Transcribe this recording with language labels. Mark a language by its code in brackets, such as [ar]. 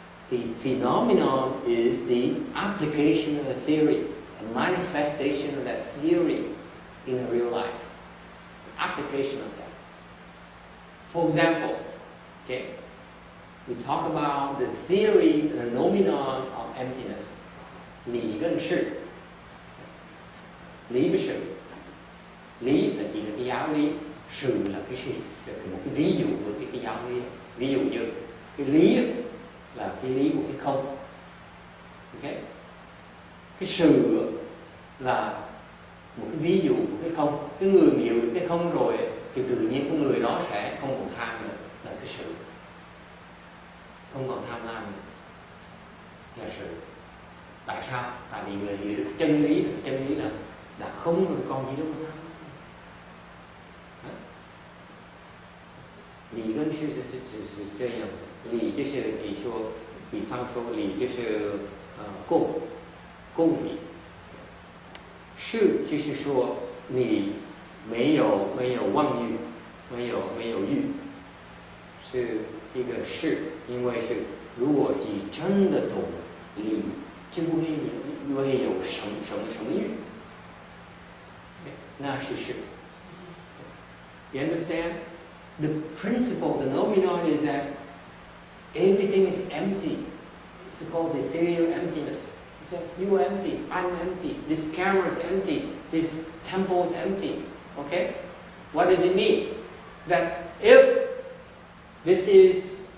[en] The phenomenon is the application of the theory, a manifestation of that theory in real life. Application of that. For example, okay, we talk about the theory, the nomenon of emptiness. [vi] Lý [zh] 跟 [vi] sự. Lý với sự. Lý là chỉ là cái giáo lý, sự là cái sự, một cái ví dụ của cái giáo lý. Ví dụ như cái lý là cái lý của cái không. Okay? Cái sự là một cái ví dụ của cái không. Cái người hiểu được cái không rồi thì tự nhiên cái người đó sẽ không còn tham nữa, là cái sự. Không còn tham lam nữa, là sự. Tại sao? Tại vì người hiểu được chân lý là không còn gì đâu mà tham. [zh] Lý跟事是这样子，理就是你说，比方说理就是共理，事就是说你没有妄欲，没有欲，是一个事，因为是如果你真的懂理，就不会有什么欲，那是事。 [en] You understand? The principle, the nomenon is that everything is empty. It's called the theory of emptiness. It says, you are empty, I'm empty, this camera is empty, this temple is empty. Okay? What does it mean? That if this is